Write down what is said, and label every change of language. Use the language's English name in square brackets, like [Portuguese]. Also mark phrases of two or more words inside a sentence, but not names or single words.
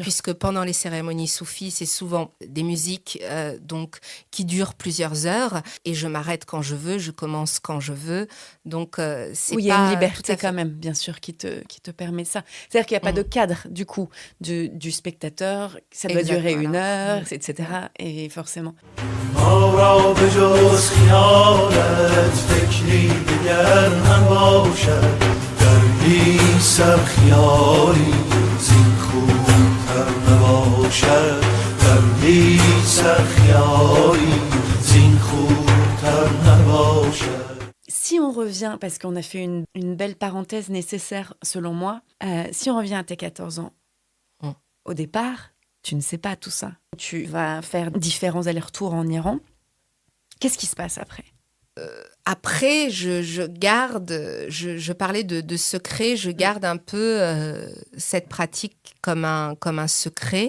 [French] Puisque pendant les cérémonies soufis, c'est souvent des musiques donc, qui durent plusieurs heures. Et je m'arrête quand je veux, je commence quand je veux. Donc, c'est Oui, il y pas a une tout liberté à fait... quand même, bien sûr, qui te permet ça. C'est-à-dire qu'il n'y a pas de cadre, du coup, du spectateur. Ça doit Exact, durer voilà. 1 heure, etc. Et forcément. [Persian] ما را به جز خیالت فکری دگر نباشد در هیچ سر خیالی زین خوبتر نباشد در هیچ سر خیالی زین خوبتر نباشد. [French] Si on revient, parce qu'on a fait une belle parenthèse nécessaire selon moi, si on revient à tes 14 ans, au départ, tu ne sais pas tout ça. Tu vas faire différents allers-retours en Iran. Qu'est-ce qui se passe après ? Après, je garde, je parlais de secret, je garde un peu cette pratique comme un secret.